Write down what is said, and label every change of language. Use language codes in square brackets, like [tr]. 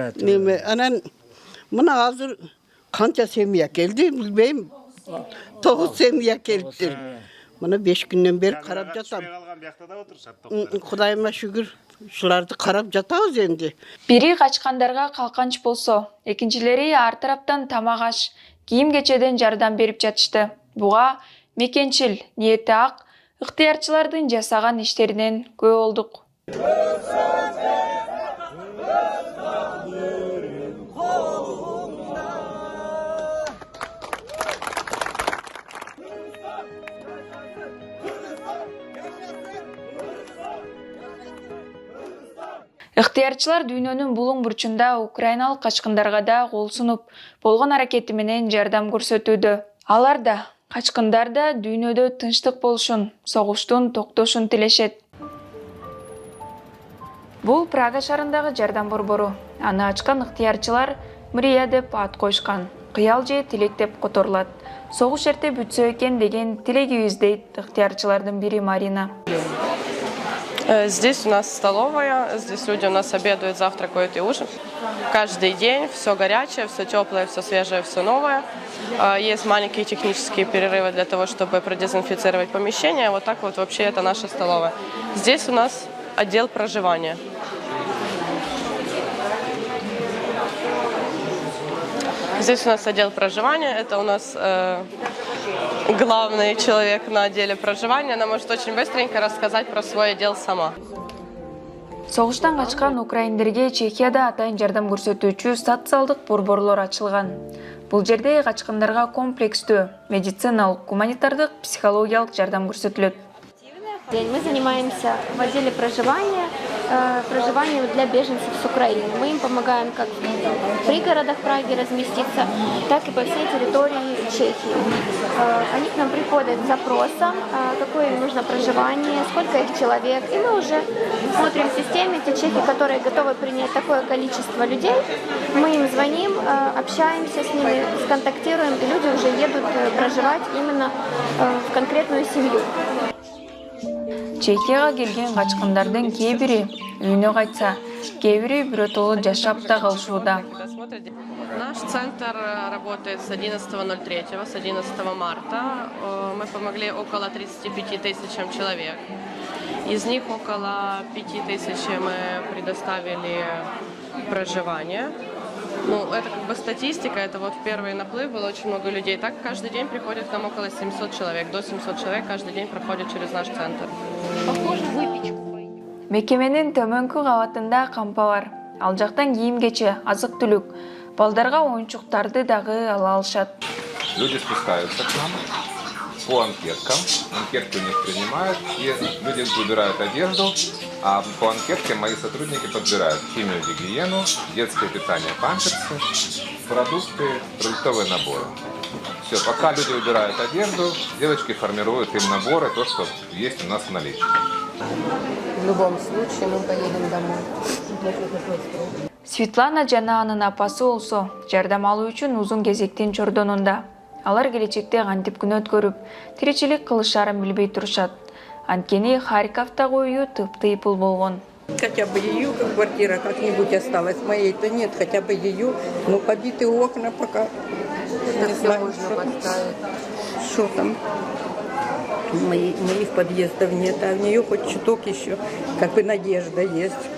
[ky] Neme anan mına hazır kança semiye geldi bilmeyim. 9 semiye geliptir. Mına 5 günden beri karab jatam. Калган биякта да отурушат. Kudayıma şükür şulardı karab jatабыз endi. Бири качкандарга калканч болсо, экинчилери ар тараптан тамак аш, кийим кечеден жардам берип жатышты. Буга мекенчил, ниети ак, ыктыярчылардын жасаган иштеринен күбө болдук. Ыктыярчылар дүйнөнүн булуң бурчунда украиналык качкындарга да кол сунуп, болгон аракети менен жардам көрсөтүүдө. Алар да, качкындар да дүйнөдө тынчтык болушун, согуштун токтошун тилешет. Бул Прага шаарындагы жардам борбору. Аны ачкан ыктыярчылар мурия деп ат койшкан. Кыял же тилек деп которулат. Согуш эрте бүтсө экен деген тилегибиз дейт ыктыярчылардын бири Марина. [ru] Здесь у нас столовая, здесь люди у нас обедают, завтракают и ужинают. Каждый день все горячее, все теплое, все свежее, все новое. Есть маленькие технические перерывы для того, чтобы продезинфицировать помещение. Вот так вот вообще это наша столовая. Здесь у нас отдел проживания. Здесь у нас отдел проживания, это у нас главный человек на отделе проживания. Она может очень быстренько рассказать про свой отдел сама. [ky] Согуштан качкан украиндерге Чехияда атайын жардам көрсөтүүчү социалдык борборлор ачылган. Бул жерде качкандарга комплекстүү медициналык, гуманитардык, психологиялык жардам көрсөтүлөт. [ru] Мы занимаемся в отделе проживания для беженцев с Украины. Мы им помогаем как в пригородах Праги разместиться, так и по всей территории Чехии. Они к нам приходят с запросом, какое им нужно проживание, сколько их человек. И мы уже смотрим в системе, те чехи, которые готовы принять такое количество людей. Мы им звоним, общаемся с ними, сконтактируем, и люди уже едут проживать именно в конкретную семью. [ky] Чехияга келген качкандардын кээ бири үйүнө кайтса, кээ бири биротоло жашап да калышууда. [ru] Наш центр работает с 11.03, с 11 марта. Мы помогли около 35 тысячам человек. Из них около 5 тысяч мы предоставили проживание. Ну, это как бы статистика, это вот в первый наплыв было очень много людей. Так каждый день приходит к нам около 700 человек. До 700 человек каждый день проходит через наш центр. [ky] Мекеменин төмөнкү кабатында кампа бар. Ал жактан кийим-кече, азык-түлүк, балдарга оюнчуктарды дагы ала алышат. [ru] Люди спускаются к нам по анкеткам. Анкетки у них принимают, и люди выбирают одежду, а по анкетке мои сотрудники подбирают химию, гигиену, детское питание, памперсы, продукты, продуктовые наборы. Все, пока люди выбирают одежду, девочки формируют им наборы, то, что есть у нас в наличии. В любом случае мы поедем домой. [ky] Светлана жана анын апасы болсо жардам алуу үчүн узун кезектин чордонунда. Алар келечекте кантип күн өткөрүп, тиричилик кылышарын билбей турушат. Анткени Харьковдагы уyu тыйпыл болгон. [ru] Хотя бы ее квартира как-нибудь осталась, моей-то нет, хотя бы ее, но побиты окна пока. Не знаю, что там. Моих подъездов нет, а в нее хоть чуток еще, как бы надежда есть.